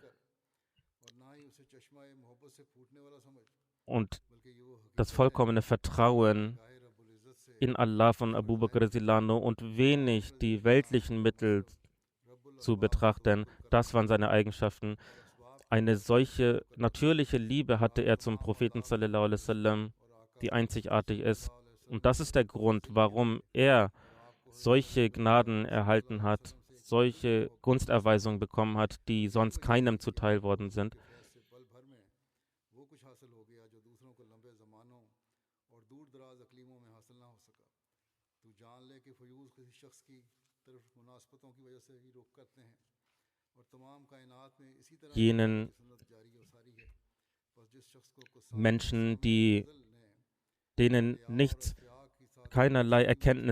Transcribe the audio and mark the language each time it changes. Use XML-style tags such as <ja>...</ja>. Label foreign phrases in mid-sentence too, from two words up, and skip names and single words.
<de>Und das vollkommene Vertrauen in Allah von Abu Bakr</de> <ar>رضي الله عنه</ar> <de>und wenig die weltlichen Mittel zu betrachten, das waren seine Eigenschaften. Eine solche natürliche Liebe hatte er zum Propheten</de> <ar>صلى الله عليه وسلم,</ar> <de>die einzigartig ist. Und das ist der Grund, warum er solche Gnaden erhalten hat, solche Gunsterweisungen bekommen hat, die sonst keinem zuteil worden sind. Jenen Menschen, denen nichts, keinerlei Erkenntnis</de>